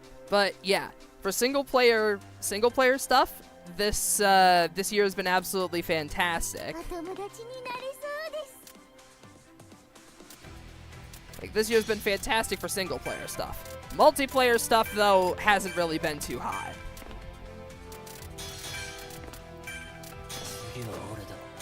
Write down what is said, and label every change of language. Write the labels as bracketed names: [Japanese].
[English] But yeah, for single player stuff, this this year has been absolutely fantastic. [Japanese] お友達になれそうです [English] Like, this year's been fantastic for single player stuff. Multiplayer stuff, though, hasn't really been too hot. [Japanese] 次は俺だ。